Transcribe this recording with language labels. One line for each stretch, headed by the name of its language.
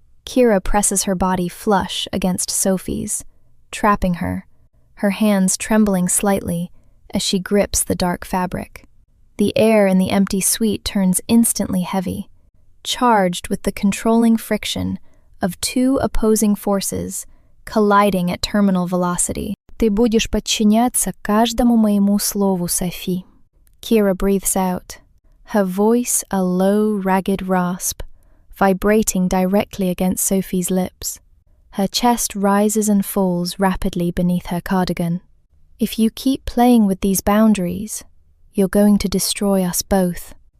English: Kira presses her body flush against Sophie's, trapping her, her hands trembling slightly as she grips the dark fabric. The air in the empty suite turns instantly heavy, charged with the controlling friction of two opposing forces colliding at terminal velocity.
Russian: «Ты будешь подчиняться каждому моему слову, Софи».
English: Kira breathes out, her voice a low, ragged rasp, vibrating directly against Sophie's lips. Her chest rises and falls rapidly beneath her cardigan. "If you keep playing with these boundaries, you're going to destroy us both.